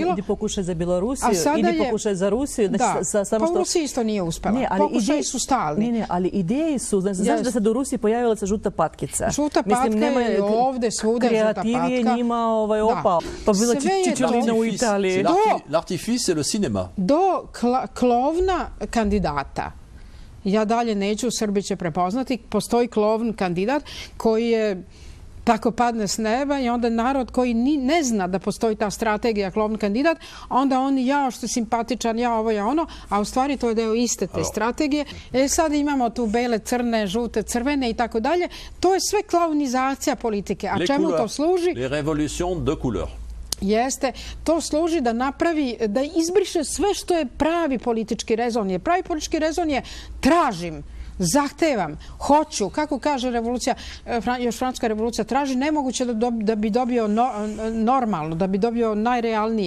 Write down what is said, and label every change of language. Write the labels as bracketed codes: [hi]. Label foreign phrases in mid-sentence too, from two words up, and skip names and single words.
[sr] Ali sada ide pokušaj za Belorusiju, ide pokušaj za Rusiju. Da, pa u Rusiji isto nije uspela. Pokušaji su stalni. Ne, ali ideje su, znaš da se do Rusije pojavila se žuta patkica. Žuta patka je ovde, svuda žuta patka. Kreativ je njima opao. Pa bila čičelina u Italiji. [fr] L'artifice et le cinéma. [sr] Do klovna kandidata. Ja dalje neću, Srbi će prepoznati, postoji klovn kandidat koji je tako padne s neba i onda narod koji ne zna da postoji ta strategija klovn kandidat, onda oni jao što je simpatičan, ja ovo, ja ono, a u stvari to je deo iste te strategije. Sad imamo tu bele, crne, žute, crvene i tako dalje. To je sve klovnizacija politike. A čemu to služi? [fr] Les révolutions de couleurs. [sr] Jeste, to služi da napravi, da izbriše sve što je pravi politički rezon. Jer pravi politički rezon je tražim, zahtevam, hoću, kako kaže revolucija, još francuska revolucija, traži nemoguće da bi dobio normalno, da bi dobio najrealnije.